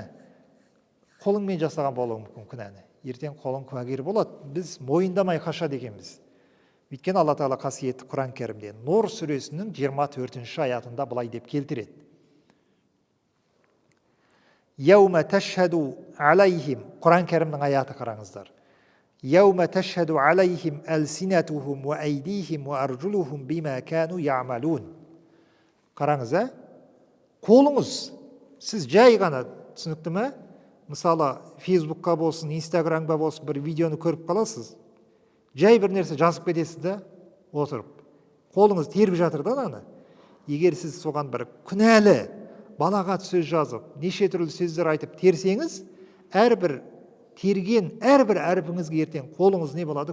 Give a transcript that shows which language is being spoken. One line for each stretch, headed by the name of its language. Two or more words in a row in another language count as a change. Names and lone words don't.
Kazakh: Қолыңмен жасаған болуы мүмкін күнәні. Ертең қолың куәгер болады. Біз мойындамай қашады екенбіз. Өйткені Алла Тағала қасиетті Құран кәрімде Нұр сүресінің 24-ші аятында былай деп келтіреді.
Arabic: يوم تشهد عليهم.
Kazakh: Құран кәрімнің аяты қараңыздар.
Arabic: يوم تشهد عليهم ألسنتهم وأيديهم وأرجلهم بما كانوا يعملون.
Kazakh: Қараңыз, қолыңыз, сіз жай ғана, түсінікті ме? Мысалы, Фейсбукқа болсын, Инстаграмға болсын, бір видеоны көріп қаласыз. Жай бір нәрсе жазып кетесіз да, отырып. Қолыңыз теріп жатыр да аны. Егер сіз соған бір күнәлі, балағат сөз жазып, неше түрлі сөздер айтып терсеңіз, әрбір терген, әрбір әрпіңізге ертең қолыңыз не болады?